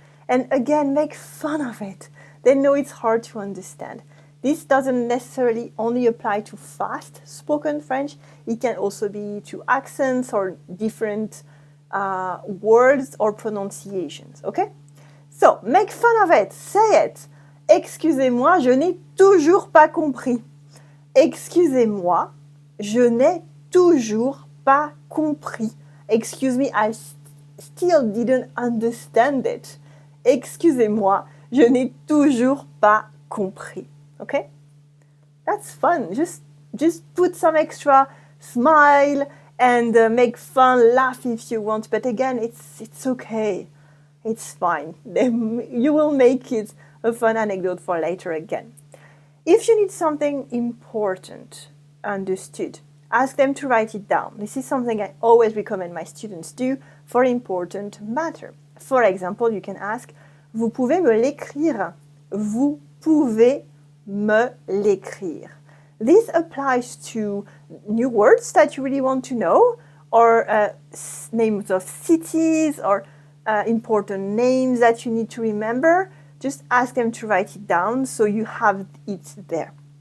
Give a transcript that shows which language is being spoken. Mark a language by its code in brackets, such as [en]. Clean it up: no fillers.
[en] And again, make fun of it. They know it's hard to understand. This doesn't necessarily only apply to fast spoken French. It can also be to accents or different words or pronunciations, okay? So, make fun of it. Say it. [fr] Excusez-moi, je n'ai toujours pas compris. Excusez-moi, je n'ai toujours pas compris. [en] Excuse me, I still didn't understand it. [fr] Excusez-moi, je n'ai toujours pas compris. [en] Okay? That's fun. Just put some extra smile and make fun, laugh if you want. But again, it's okay. It's fine. You will make it a fun anecdote for later again. If you need something important understood, ask them to write it down. This is something I always recommend my students do for important matter. For example, you can ask, [fr] vous pouvez me l'écrire? Vous pouvez me l'écrire. [en] This applies to new words that you really want to know, or names of cities, or important names that you need to remember. Just ask them to write it down so you have it there.